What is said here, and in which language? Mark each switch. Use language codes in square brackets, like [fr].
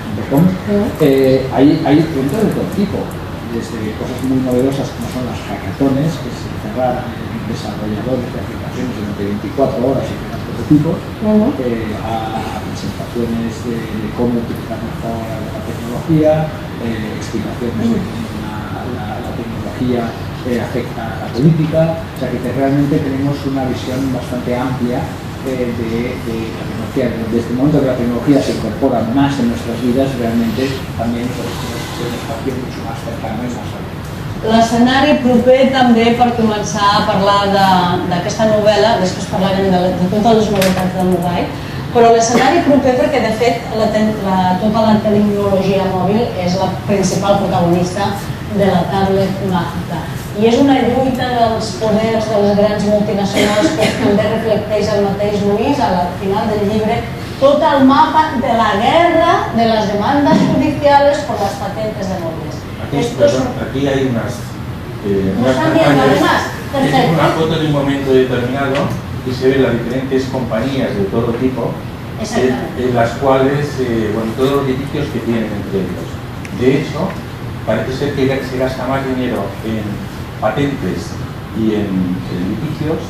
[es] .com, hay eventos de todo tipo, desde cosas muy novedosas como son las hackatones, que se encerraran en desarrolladores de aplicaciones durante 24 horas y prototipos, a presentaciones de cómo utilizar mejor la tecnología, explicaciones de cómo la tecnología afecta a la política, o sea que realmente tenemos una visión bastante amplia de la tecnología. Desde el momento que la tecnología se incorpora más en nuestras vidas, realmente también es un espacio mucho más cercano y más amplio. [ca] L'escenari proper també, per començar a parlar d'aquesta novel·la, després parlarem de totes les novetats del mobile, però l'escenari proper perquè de fet tota la tecnologia mòbil és la principal protagonista de la tablet màgica. I és una lluita dels poders de les grans multinacionals que també reflecteix el mateix Luis al final del llibre, tot el mapa de la guerra de [es] las demandas judiciales por las patentes de móviles. Aquí hay unas además, una foto de un momento determinado y se ven las diferentes compañías de todo tipo en las cuales, todos los edificios que tienen entre ellos. De hecho, parece ser que se gasta más dinero en patentes y en edificios.